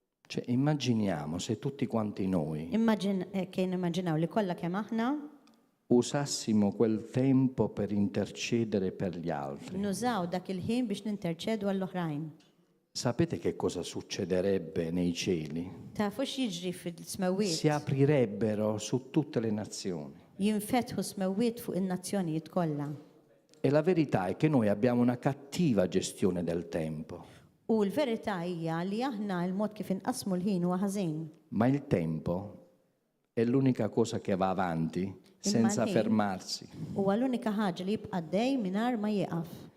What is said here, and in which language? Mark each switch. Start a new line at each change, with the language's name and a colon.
Italian: Cioè, immaginiamo se tutti quanti noi
Maltese: Kien immaġinaw li kollha kemm aħna
Italian: usassimo quel tempo per intercedere per gli altri.
Maltese: nużaw dak il-ħin biex ninterċedu għall-oħrajn.
Italian: Sapete che cosa succederebbe nei cieli?
Maltese: Tafu x'jiġri fil-smawiet?
Italian: Si aprirebbero su tutte le nazioni.
Maltese: Jinfetħu smawiet fuq in-nazzjonijiet kollha.
Italian: E la verità è che noi abbiamo una cattiva gestione del tempo.
Maltese: U l-verità hija li aħna l-mod kif inqasmu l-ħin huwa ħażin.
Italian: Ma il tempo è l'unica cosa che va avanti senza
Maltese: il-ħin
Italian: fermarsi.
Maltese: Huwa l-unika ħaġa li jibqa' dej mingħajr ma jieqaf.